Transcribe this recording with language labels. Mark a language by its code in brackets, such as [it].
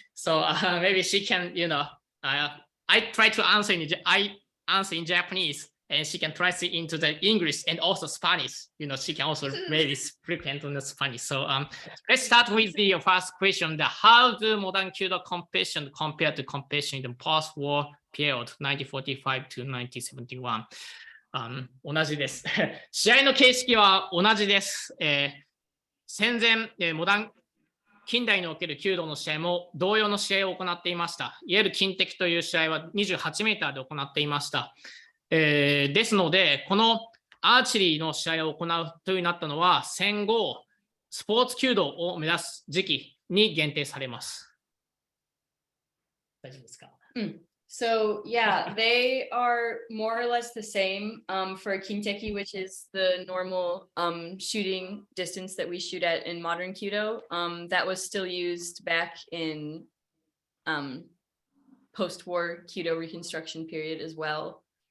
[en] So maybe she can, I try to answer in Japanese, and she can translate into the English and also Spanish. She can also maybe frequent on the Spanish. So let's start with the first question: how do modern Kyudo competition compare to competition in the post-war period, 1945 to 1971? [ja] 同じです。試合の形式は同じです。戦前、近代における弓道の試合も同様の試合を行っていました。いわゆる近敵という試合は28メーターで行っていました。ですので、このアーチェリーの試合を行うというようになったのは、戦後、スポーツ弓道を目指す時期に限定されます。大丈夫ですか？ [en] So yeah, they are more or less the same for kinteki, which is the normal shooting distance that we shoot at in modern Kyudo. That was still used back in post-war Kyudo reconstruction period as well.